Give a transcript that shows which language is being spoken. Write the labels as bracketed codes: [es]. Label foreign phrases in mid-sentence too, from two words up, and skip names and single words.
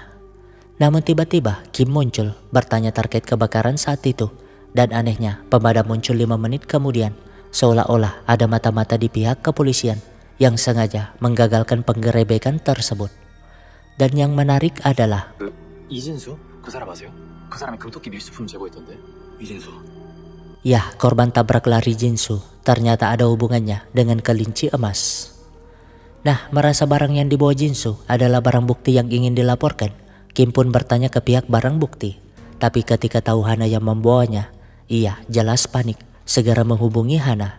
[id] Namun tiba-tiba Kim muncul bertanya terkait kebakaran saat itu, dan anehnya pemadam muncul 5 menit kemudian, seolah-olah ada mata-mata di pihak kepolisian yang sengaja menggagalkan penggerebekan tersebut. Dan yang menarik adalah [ko] 이진수? 그 사람 아세요? 그 사람이 금토끼 밀수품 제보했던데. 이진수. [id] ya, korban tabrak lari Jinsu ternyata ada hubungannya dengan kelinci emas. Nah, merasa barang yang dibawa Jinsu adalah barang bukti yang ingin dilaporkan, Kim pun bertanya ke pihak barang bukti. Tapi ketika tahu Hana yang membawanya, ia jelas panik, segera menghubungi Hana.